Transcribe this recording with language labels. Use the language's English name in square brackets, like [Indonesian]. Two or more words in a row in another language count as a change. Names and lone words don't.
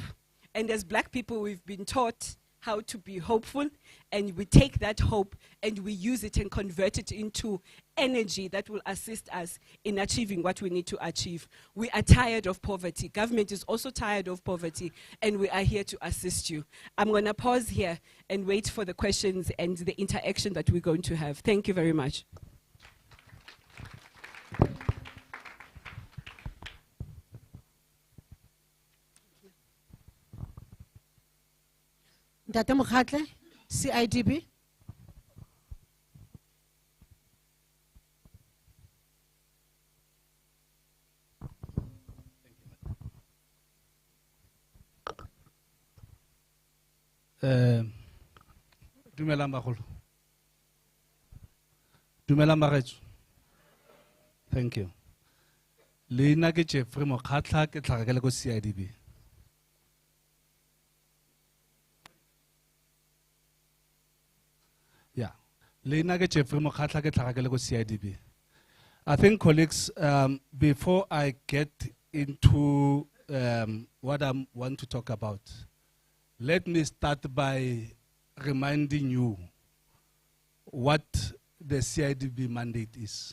[English] And as black people, we've been taught how to be hopeful, and we take that hope and we use it and convert it into energy that will assist us in achieving what we need to achieve. We are tired of poverty. Government is also tired of poverty, and we are here to assist you. I'm going to pause here and wait for the questions and the interaction that we're going to have. Thank you very much. Ntate Mokgatle, CIDB. [Tswana] Dumelang bagolo. Dumelang bagetso. [English] Thank you. [Tswana] Leina ke Jeffrey Mokgatla ke tlhagakele ko CIDB. [English] Yeah. [Tswana] Leina ke Jeffrey Mokgatla ke tlhagakele ko CIDB. [English] I think, colleagues, before I get into what I want to talk about, let me start by reminding you what the CIDB mandate is.